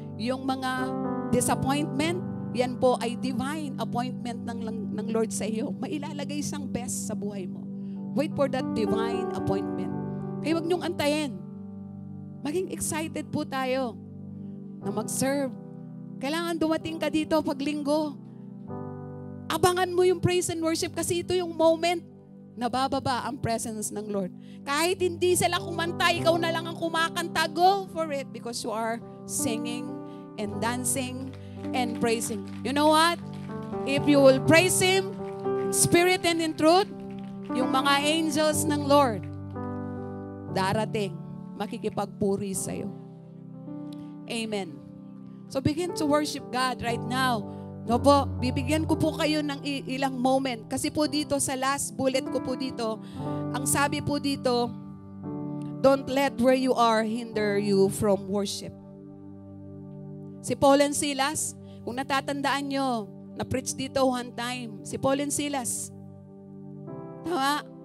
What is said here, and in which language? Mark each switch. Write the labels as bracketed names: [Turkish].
[Filipino] Yung mga disappointment, yan po ay divine appointment ng Lord sa iyo. Mailalagay siyang best sa buhay mo. [English] Wait for that divine appointment. [Filipino] Kaya huwag niyong antayin. Maging excited po tayo na mag-serve. Kailangan dumating ka dito pag linggo. Abangan mo yung praise and worship kasi ito yung moment na bababa ang presence ng Lord. Kahit hindi sila kumanta, ikaw na lang ang kumakanta, [English] go for it because you are singing and dancing and praising. You know what? If you will praise Him in spirit and in truth, [Filipino] yung mga angels ng Lord darating, makikipagpuri sa'yo. [English] Amen. So begin to worship God right now. [Filipino] No po, bibigyan ko po kayo ng ilang moment. Kasi po dito sa last bullet ko po dito, ang sabi po dito, [English] don't let where you are hinder you from worship. [Filipino] Si Paul and Silas, kung natatandaan nyo, na-preach dito one time, si Paul and Silas. Tama?